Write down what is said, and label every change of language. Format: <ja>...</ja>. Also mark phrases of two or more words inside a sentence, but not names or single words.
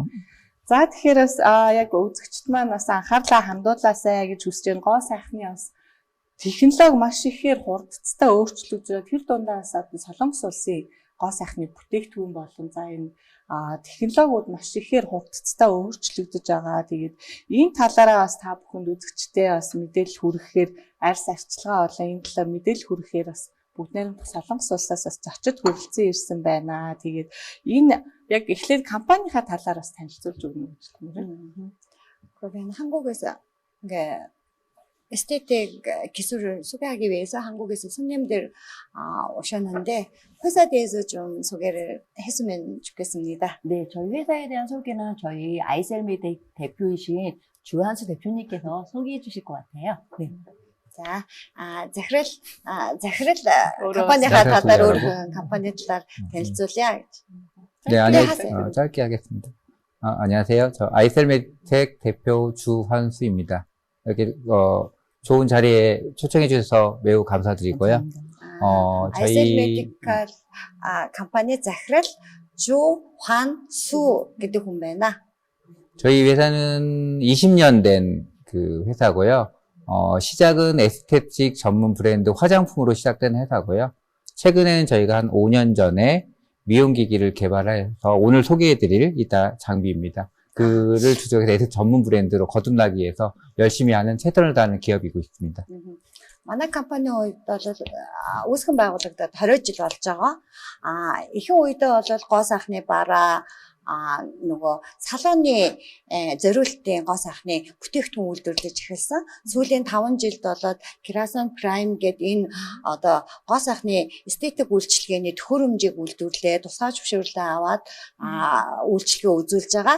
<mn>За тэгэхээр бас яг үзэгчд маань бас анхаарлаа хандуулаасай гэж хүсэж байгаа гоо сайхны бас технологи маш ихээр хурдцтай өөрчлөгдөж тэр дундаа бас Солонгос улсын гоо сайхны бүтээгдэхүүн болон за энэ технологиуд маш ихээр хурдцтай өөрчлөгдөж байгаа. Тэгээд энэ талаараа бас та бүхэнд үзэгчтэй бас мэдээлэл хүргэхээр арьс арчилгаа болон энэ талаар мэдээлэл хүргэхээр бас бүгд найрамдах Солонгос улсаас бас зочид хүрэлцэн ирсэн байна. Тэгээд энэ яг эхлээд компанийнхаа талаар бас танилцуулж өгнө гэж байна.</mn> <ko>그러면 한국에서 그러니까 에스테틱 기술을 소개하기 위해서 한국에서 손님들 오셨는데 회사에 대해서 좀 소개를 했으면 좋겠습니다. 네, 저희 회사에 대한 소개는 저희 아이셀메디 대표이신 주한수 대표님께서 소개해 주실 것 같아요. 네. 자,</ko> <mn>захирал компанийнхаа талаар өөрийнхөө компани талаар танилцуулъя гэж.</mn> <ko>네, 짧게 하겠습니다. 안녕하세요. 저 아이셀메텍 대표 주환수입니다. 이렇게 좋은 자리에 초청해 주셔서 매우 감사드리고요.</ko> <mn>아이셀메디컬 компани захирал 주환수 гэдэг хүн байна.</mn> <ko>저희 회사는 20년 된 그 회사고요. 시작은 에스테틱 전문 브랜드 화장품으로 시작된 회사고요. 최근에는 저희가 한 5년 전에 미용기기를 개발해서 오늘 소개해드릴 이따 장비입니다. 그를 주력해서 에스테틱 전문 브랜드로 거듭나기 위해서 열심히 하는 최선을 다하는 기업이고 있습니다.</ko> <mn>манай компани үед бол үүсгэн байгуулагдаад 20 жил болж байгаа. Ихэнх үедээ бол гоо сайхны бараа нөгөө салууны зориултын гоо сайхны бүтээгдэхүүн үйлдвэрлэж эхэлсэн. Сүүлийн 5 жилд болоод Керасон Prime гэдэг энэ одоо гоо сайхны эстетик үйлчилгээний төхөөрөмжийг үйлдвэрлээ, тусгай зөвшөөрлөө аваад үйлчилгээ үзүүлж байгаа.</mn>